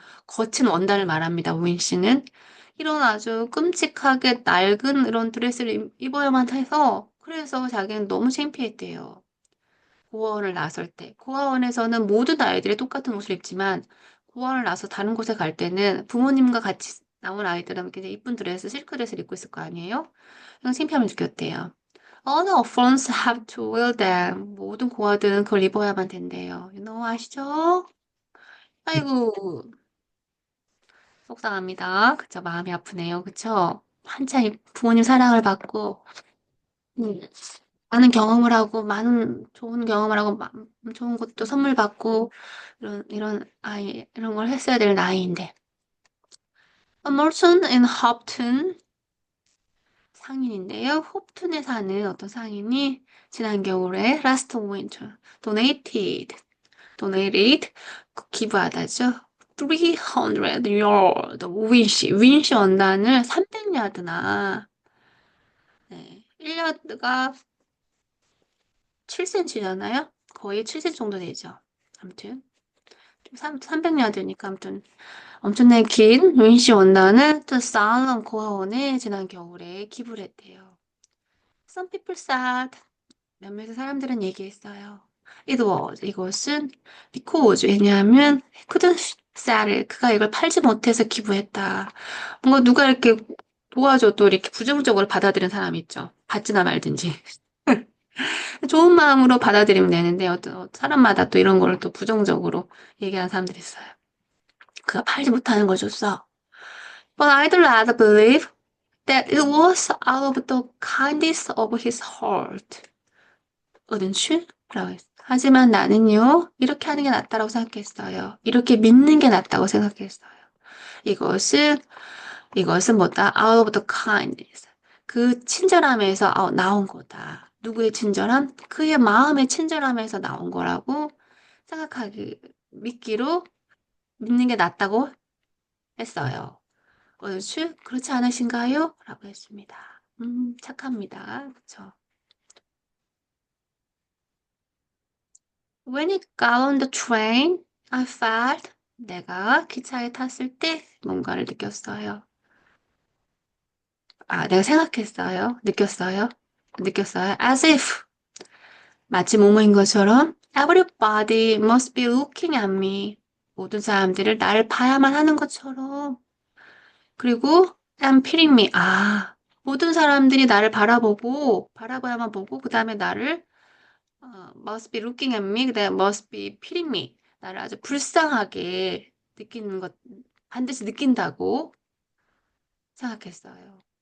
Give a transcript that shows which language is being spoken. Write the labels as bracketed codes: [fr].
[ko] 거친 원단을 말합니다. 우인 씨는 이런 아주 끔찍하게 낡은 이런 드레스를 입어야만 해서 그래서 자기는 너무 창피했대요. 고아원을 나설 때. 고아원에서는 모든 아이들이 똑같은 옷을 입지만 고아원을 나서 다른 곳에 갈 때는 부모님과 같이 나온 아이들은 굉장히 이쁜 드레스, 실크 드레스를 입고 있을 거 아니에요? 그냥 창피함을 느꼈대요. [en] All the orphans have to wear them. [ko] 모든 고아들은 그걸 입어야만 된대요. 아시죠? 아이고, 속상합니다. 그쵸? 마음이 아프네요. 그쵸? 한창 부모님 사랑을 받고, 음, 많은 경험을 하고, 많은 좋은 경험을 하고, 좋은 것도 선물 받고, 이런 걸 했어야 될 나이인데. [en] A merchant in Hopton, [ko] 상인인데요. 홉튼에 사는 어떤 상인이 지난 겨울에 [en] last winter donated [ko] 기부하다죠. 300 yard 윈시 원단을 300야드나 1야드가 7cm잖아요. 거의 7cm 정도 되죠. 아무튼 300야드니까 아무튼 엄청나게 긴 윈시 원단을 또 살람 고아원에 지난 겨울에 기부를 했대요. [en] Some people said [ko] 몇몇 사람들은 얘기했어요. 이것은 [en] because [ko] 왜냐하면 [en] couldn't sell it. [ko] 그가 이걸 팔지 못해서 기부했다. 뭔가 누가 이렇게 도와줘도 이렇게 부정적으로 받아들이는 사람이 있죠. 받지나 말든지. 좋은 마음으로 받아들이면 되는데 어떤 사람마다 또 이런 걸 또 부정적으로 얘기하는 사람들이 있어요. 그가 팔지 못하는 걸 줬어. [en] But I'd rather believe that it was out of the kindness of his heart. [ko] 은추? 라고 했어요. 하지만 나는요, 이렇게 하는 게 낫다고 생각했어요. 이렇게 믿는 게 낫다고 생각했어요. 이것은, 이것은 뭐다? [en] Out of the kindness. [ko] 그 친절함에서 나온 거다. 누구의 친절함? 그의 마음의 친절함에서 나온 거라고 믿기로 믿는 게 낫다고 했어요. 은추? 그렇지 않으신가요? 라고 했습니다. 착합니다. 그쵸? [en] When it got on the train, I felt [ko] 내가 기차에 탔을 때 뭔가를 느꼈어요. 내가 생각했어요. 느꼈어요. [en] As if [ko] 마치 뭐뭐인 것처럼 [en] everybody must be looking at me. [ko] 모든 사람들을 나를 봐야만 하는 것처럼. 그리고 [en] I'm pitying me. [ko] 모든 사람들이 나를 바라봐야만 보고 그 다음에 나를 [en] must be looking at me, [ko] 그다음에 [en] must be pitying me. [ko] 나를 아주 불쌍하게 느끼는 것, 반드시 느낀다고 생각했어요.